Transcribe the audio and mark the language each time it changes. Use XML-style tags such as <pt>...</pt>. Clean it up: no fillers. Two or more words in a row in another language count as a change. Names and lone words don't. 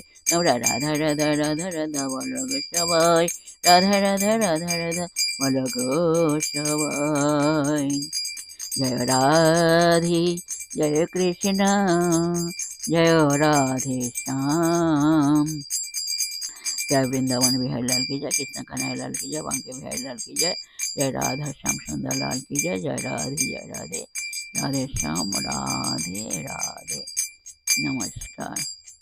<bn>তোমরা রাধা রাধা রাধা রাধা বলো গো সবাই, রাধা রাধা রাধা রাধা বলো গো সবাই। জয় রাধে, জয় কৃষ্ণ, জয় রাধে শ্যাম।</bn> <hi>जय वृंदावन बिहारी लाल की जय, कृष्ण कन्हैया लाल की जय, बांके बिहारी लाल की जय, जय राधा श्याम सुंदर लाल की जय। जय राधे, जय राधे। राधे श्याम, राधे राधे। नमस्कार।</hi>